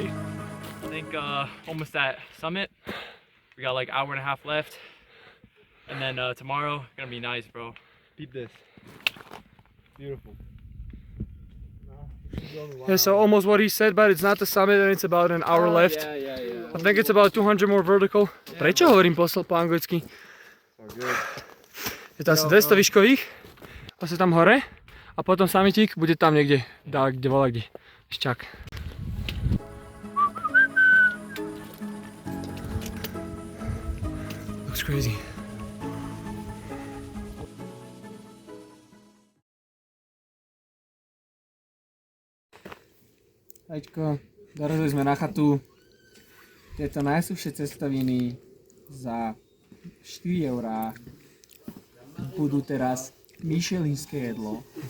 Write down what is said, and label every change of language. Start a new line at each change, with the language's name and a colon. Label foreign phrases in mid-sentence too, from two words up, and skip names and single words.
English: I think almost at summit. We got like hour and a half left. And then tomorrow, gonna be nice, bro. Beat this. Beautiful. Yeah, so almost what he said, but it's not the summit and it's about an hour left. Yeah. I think it's about 200 more vertical.
Slovak: Prečo hovorím po anglicky? Je to asi 200 výškových. Vlastne tam hore. A potom summitík bude tam niekde. Kde volá kde. Šťak.
English: Looks crazy.
Slovak: Aťko, dorazili sme na chatu. Tieto najsúšie cestoviny za 4 eurá budú teraz michelinské jedlo.